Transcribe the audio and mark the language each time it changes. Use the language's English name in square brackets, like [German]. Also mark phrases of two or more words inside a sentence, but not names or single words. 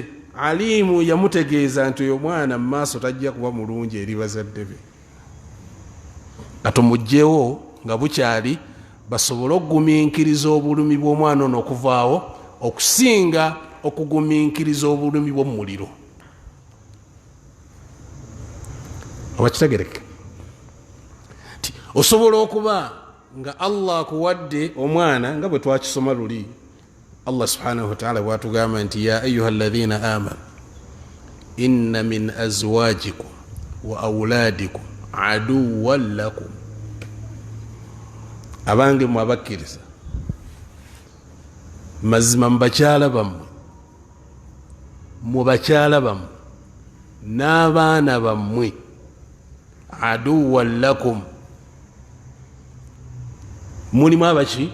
[Ganda] Alimu yamutegeeza nti oyo mwana mu maaso tajja kuba mulungi eri bazadde be, katumugjewo nga bukyali basobole okugumiikiriza obulumi bw'omwana ono okuvaawo okusinga okugumiikiriza obulumi bw'omuliro. oba kitegereke nti osobola okuba nga Allah akuwadde omwana nga bwe twakisoma luli. [Arabic] الله سبحانه وتعالى [Ganda] bwatugamba nti [Arabic] يا أيها الذين آمنوا إن من أزواجكم وأولادكم عدوا لكم, [Ganda] abange mwe abakkiriza mazima mu bakyala bammwe, mu bakyala bammwe n'abaana bammwe, [Arabic] عدوا لكم, [Ganda] mulimu abaki?